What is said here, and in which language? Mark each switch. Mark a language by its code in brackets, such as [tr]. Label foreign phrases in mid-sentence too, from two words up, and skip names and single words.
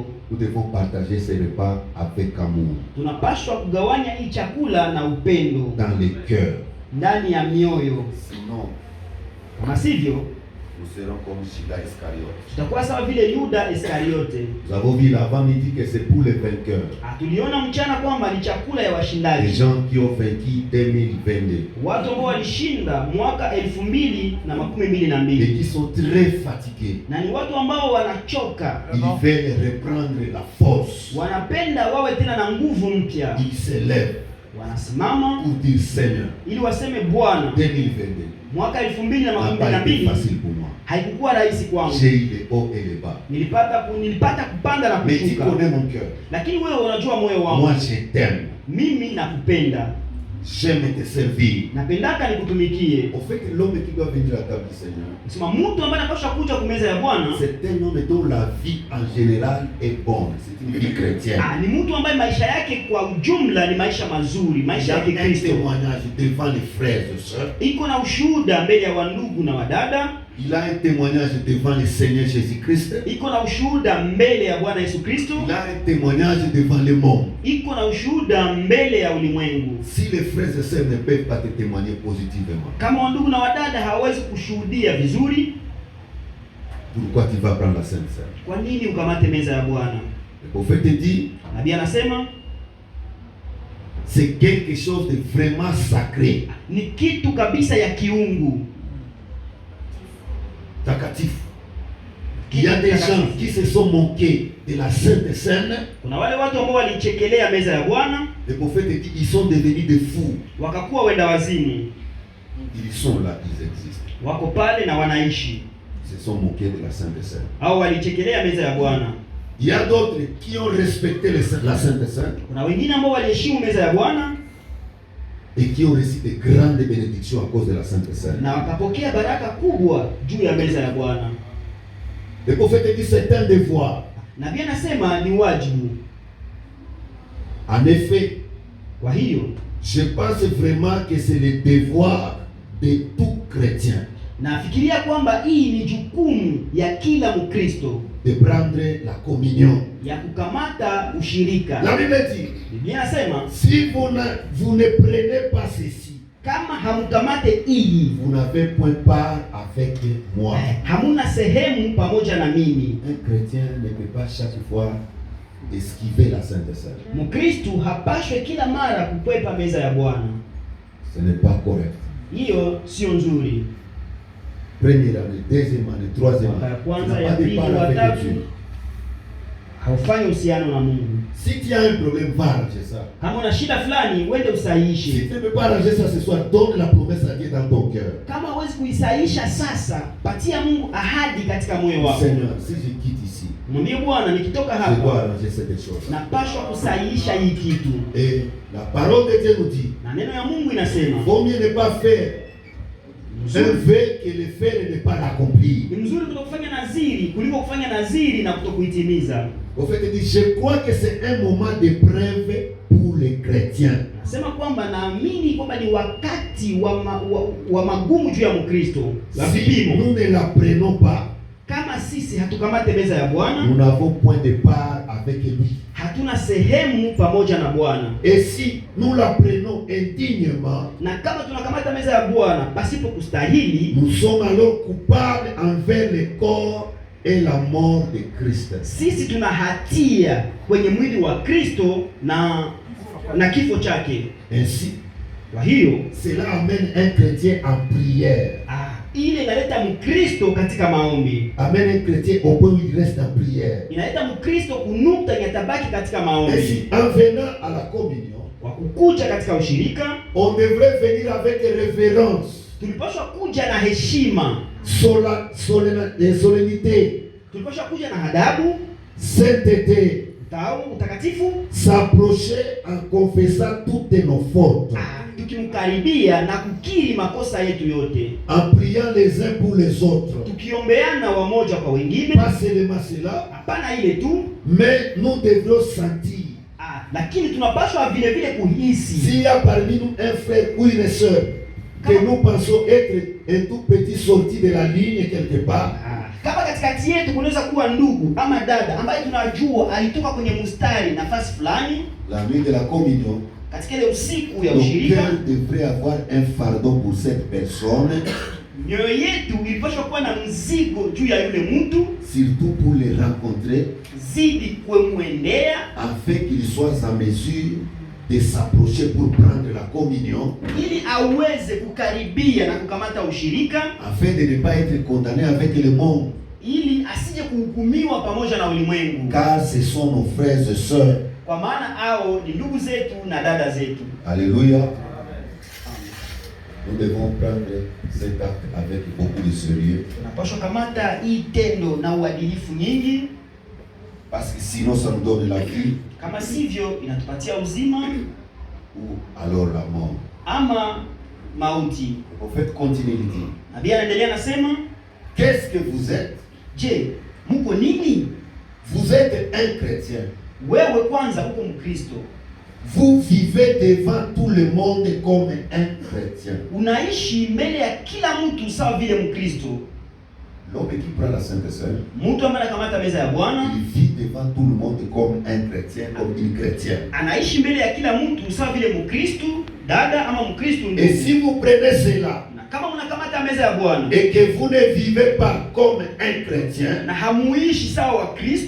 [fr] Nous devons partager ces repas avec amour. [sw] Tunapaswa kugawanya hii chakula na upendo [fr] Dans les cœurs. [sw] ndani ya mioyo, [fr] Sinon, [sw] kama sivyo [fr] nous serons comme Judas Iscariote. [sw] tutakuwa sawa vile Yuda Iskariote. [fr] Nous avons vu l'avant-midi que c'est pour les vainqueurs. [sw] Tuliona mchana kwamba ni chakula ya [fr] Les [sw] washindaji, [fr] gens qui ont vaincu 2022 [sw] watu ambao walishinda mwaka 2022 [fr] et qui sont très fatigués. [sw] na ni watu ambao wanachoka, [fr] Ils veulent reprendre la force. [sw] wanapenda wawe tena na nguvu mpya, [fr] Ils s'élèvent [sw] wanasimama [fr] pour dire Seigneur, [sw] ili waseme Bwana, 2022 mwaka [fr] n'a pas été 2022 facile pour moi. [sw] haikukuwa rahisi kwangu. [fr] J'ai eu les hauts et les bas. [sw] Nilipata kupanda na [fr] Mais tu [sw] kushuka, [fr] connais mon cœur. [sw] lakini wewe unajua moyo wangu. [fr] Moi, je t'aime. [sw] Mimi nakupenda, [fr] J'aime te servir. [sw] napendaka nikutumikie. [fr] Au fait que l'homme qui doit venir à la table du Seigneur, [sw] Sema mtu ambaye anapaswa kuja kumeza ya Bwana [fr] c'est un homme dont la vie en général est bonne. C'est une vie chrétienne. [sw] ni mtu ambaye maisha yake kwa ujumla ni maisha mazuri, [fr] Il [sw] maisha [fr] a [sw] ya [fr] un [sw] Kikristo. [fr] témoignage devant les frères et sœurs. [sw] Iko na ushuhuda mbele ya wandugu na wadada, [fr] Il a un témoignage devant le Seigneur Jésus-Christ. [sw] iko na ushuhuda mbele ya Bwana Yesu Kristo, [fr] Il a un témoignage devant le monde. [sw] iko na ushuhuda mbele ya ulimwengu. [fr] Si les frères et sœurs ne peuvent pas te témoigner positivement, [sw] Kama wandugu na wadada hawawezi kushuhudia vizuri, [fr] pourquoi tu vas prendre la Sainte Seine? [sw] kwa nini ukamate meza ya Bwana? [fr] Le prophète dit, [sw] Nabii anasema [fr] c'est quelque chose de vraiment sacré, [sw] ni kitu kabisa ya kiungu. takatifu. [fr] Il y a des gens qui se sont moqués de la Sainte Seine. [sw] Kuna wale watu ambao walichekelea meza ya Bwana, [fr] Le prophète dit, ils sont devenus des fous. [sw] wakakuwa wenda wazimu. [fr] Ils sont là, ils existent. [sw] Wako pale na wanaishi, [fr] Ils se sont moqués de la Sainte Seine. [sw] au walichekelea meza ya Bwana. [fr] Il y a d'autres qui ont respecté la Sainte Seine [sw] Kuna wengine ambao waliheshimu meza ya Bwana [fr] et qui ont reçu de grandes bénédictions à cause de la Sainte Seine. [sw] na wakapokea baraka kubwa juu ya meza ya Bwana. [fr] Le prophète dit, c'est un devoir. [sw] Nabii anasema ni wajibu. [fr] En effet, [sw] Kwa hiyo [fr] je pense vraiment que c'est le devoir de tout chrétien [sw] nafikiria kwamba hii ni jukumu ya kila Mkristo [fr] de prendre la communion. [sw] ya kukamata ushirika. [fr] La Bible dit, [sw] Biblia inasema [fr] si vous ne prenez pas ceci, [sw] kama hamkamate hii, [fr] vous n'avez point part avec moi. [sw] hamuna sehemu pamoja na mimi. [fr] Un chrétien ne peut pas chaque fois esquiver la Sainte Seine. [sw] Mkristo hapashwe kila mara kukwepa meza ya Bwana. [fr] Ce n'est pas correct. [sw] Hiyo sio nzuri. [fr] Première année, deuxième année, troisième [sw] Mwaka ya [fr] année, tu [sw] kwanza, [fr] n'as [sw] ya [fr] pas de [sw] pili, [fr] part [sw] wa [fr] avec [sw] tatu [fr] Dieu. [sw] haufanyi uhusiano na Mungu. [fr] Si tu as un problème, va arranger ça. [sw] Kama una shida fulani, uende [fr] Si [sw] usahihishe. [fr] tu ne peux pas arranger ça ce soir, donne la promesse à Dieu dans ton cœur. [sw] Kama huwezi kuisahihisha sasa, patia Mungu ahadi katika moyo wako. [fr] Seigneur, si je quitte ici, [sw] Mwambie Bwana, nikitoka [fr] je dois [sw] hapa [fr] arranger cette chose. [sw] napashwa kusahihisha hii kitu. [fr] Et la parole de Dieu nous dit, [sw] Na neno ya Mungu inasema [fr] vaut mieux ne pas faire un vœu que le faire et ne pas l'accomplir. [sw] ni mzuri kutokufanya naziri kuliko kufanya naziri na kutokuitimiza. [fr] Au fait, il dit, je crois que c'est un moment d'épreuve pour les chrétiens. [sw] Nasema kwamba naamini kwamba ni wakati wa magumu juu ya Mkristo. [fr] La Si [sw] vipimo. [fr] nous ne la prenons pas, [sw] Kama sisi hatukamate meza ya Bwana, [fr] nous n'avons point de part avec lui. [sw] hatuna sehemu pamoja na Bwana. [fr] Et si nous la prenons indignement, [sw] Na kama tunakamata meza ya Bwana pasipo kustahili, [fr] nous sommes alors coupables envers le corps et la mort de Christ. [sw] sisi tuna hatia kwenye mwili wa Kristo na kifo chake. [fr] Ainsi, [sw] Kwa hiyo [fr] cela amène un chrétien en prière. [sw] ile inaleta Mkristo katika maombi. [fr] Amène un chrétien au point où il reste en prière. [sw] Inaleta Mkristo kunukta yatabaki katika maombi. [fr] Ainsi, en venant à la communion, [sw] Kwa kukuja katika ushirika, [fr] on devrait venir avec révérence, [sw] tulipaswa kuja na heshima, [fr] solennité, [sw] tulipaswa kuja na adabu, [fr] sainteté, [sw] utakatifu, [fr] s'approcher en confessant toutes nos fautes, [sw] tukimkaribia na kukiri makosa yetu yote, [fr] en priant les uns pour les autres, [sw] tukiombeana wamoja kwa wengine. [fr] pas seulement cela, [sw] Hapana ile tu, [fr] mais nous devons sentir. [sw] Lakini tunapaswa vile vile kuhisi. [fr] S'il y a parmi nous un frère ou une sœur que nous pensons être un tout petit sorti de la ligne quelque part, [sw] kama katikati yetu kunaweza kuwa ndugu ama dada ambaye tunajua alitoka kwenye mstari nafasi fulani, [fr] la nuit de la communion, [sw] katika ile usiku ya [fr] nos [sw] ushirika, [fr] cœurs devraient avoir un fardeau pour cette personne, [sw] mioyo yetu ilipaswa kuwa na mzigo juu ya yule mtu, [fr] surtout pour les rencontrer, [sw] zidi kumwendea, [fr] afin qu'il soit en mesure de s'approcher pour prendre la communion, [sw] ili aweze kukaribia na kukamata ushirika, [fr] afin de ne pas être condamné avec le monde, [sw] ili asije kuhukumiwa pamoja na ulimwengu, [fr] car ce sont nos frères et sœurs. [sw] kwa maana hao ni ndugu zetu na dada zetu. [fr] Alléluia. Nous devons prendre cet acte avec beaucoup de sérieux, [sw] Tunapaswa kamata hii tendo na uadilifu nyingi, [fr] parce que sinon ça nous donne la vie [sw] kama sivyo inatupatia uzima [fr] ou alors la mort. [sw] ama mauti. [fr] Le prophète continue de dire, [sw] Nabii anaendelea nasema, [fr] qu'est-ce que vous êtes? [sw] je, mko nini? [fr] Vous êtes un chrétien. [sw] Wewe kwanza uko Mkristo. [fr] Vous vivez devant tout le monde comme un chrétien. [sw] Unaishi mbele ya kila mtu sawa vile Mkristo. [fr] L'homme qui prend la Sainte Seine, [sw] Mtu ambaye anakamata meza ya Bwana [fr] il vit devant tout le monde comme un chrétien, comme une chrétienne. [sw] anaishi mbele ya kila mtu sawa vile Mkristo, dada ama Mkristo [fr] Et [sw] ndugu. [fr] si vous prenez cela [sw] Na kama mnakamata meza ya Bwana [fr] et que vous ne vivez pas comme un chrétien, [sw] na hamuishi sawa wa Kristo,